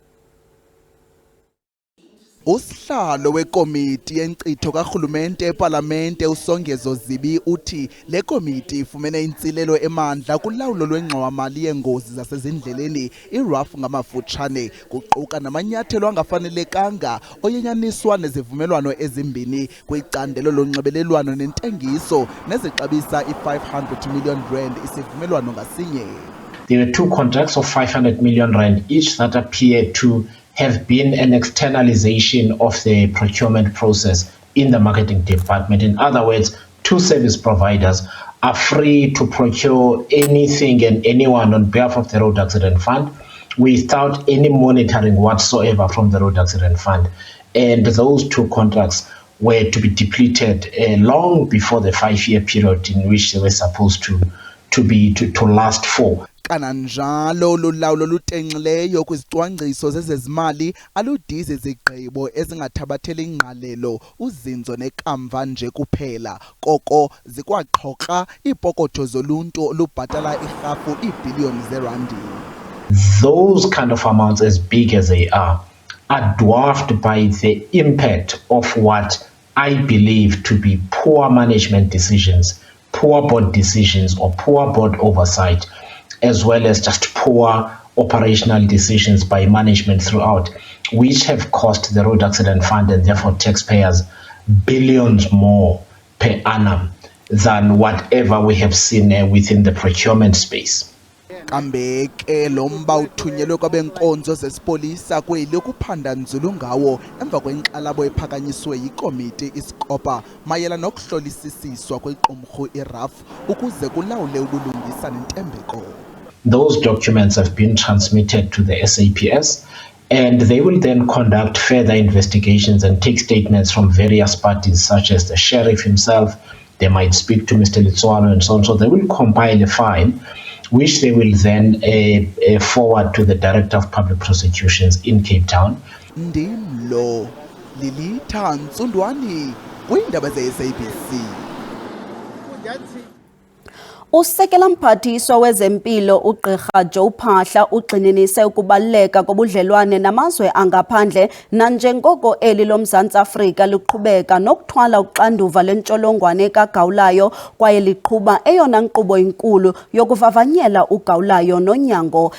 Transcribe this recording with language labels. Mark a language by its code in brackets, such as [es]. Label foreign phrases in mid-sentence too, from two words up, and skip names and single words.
[xh] Usihlalo wekomiti yenkcitho karhulumente epalamente uSongezo Zibi uthi le komiti ifumene intsilelo emandla kulawulo lwengxowa-mali yeengozi zasezindleleni iRAF ngamafutshane, kuquka namanyathelo angafanelekanga oyenyaniswa nezivumelwano ezimbini kwicandelo lonxibelelwano nentengiso nezixabisa i-R500 million isivumelwano ngasinye. [en] There were two contracts of 500 million rand each that appeared to have been an externalization of the procurement process in the marketing department. In other words, two service providers are free to procure anything and anyone on behalf of the Road Accident Fund without any monitoring whatsoever from the Road Accident Fund. And those two contracts were to be depleted long before the 5-year period in which they were supposed to last for. [xh] Kananjalo lulawulo lutenxileyo kwizicwangciso zezezimali aludizi zigqibo ezingathabatheli ingqalelo uzinzo nekamva nje kuphela, koko zikwaxhoxa iipokotho zoluntu olubhatala irhafu iibhiliyoni zeerandi. [en] Those kind of amounts, as big as they are dwarfed by the impact of what I believe to be poor management decisions, poor board decisions or poor board oversight, as well as just poor operational decisions by management throughout, which have cost the Road Accident Fund and therefore taxpayers billions more per annum than whatever we have seen within the procurement space. [xh] Kambe ke lo mba uthunyelwe kwabenkonzo zesipolisa kweli ukuphanda nzulu ngawo emva kwenkxalabo ephakanyiswe yikomiti iSkopa mayela nokuhlolisisiswa kwequmrhu iRAF ukuze kulawule ubulungisa nentembeko. [en] Those documents have been transmitted to the SAPS, and they will then conduct further investigations and take statements from various parties, such as the sheriff himself. They might speak to Mr. Litsuano and so on. So they will compile a file, which they will then forward to the Director of Public Prosecutions in Cape Town. [xh] Ndimlo Lilitha Ntsundwani kwiindaba ze-SABC. Usekela mphathiswa wezempilo uGqirha Joe Phaahla ugxininise ukubaluleka kobudlelwane namazwe angaphandle nanjengoko eli loMzantsi Afrika liqhubeka nokuthwala uxanduva lentsholongwane kagawulayo kwaye liqhuba eyona nkqubo inkulu yokuvavanyela ugawulayo nonyango.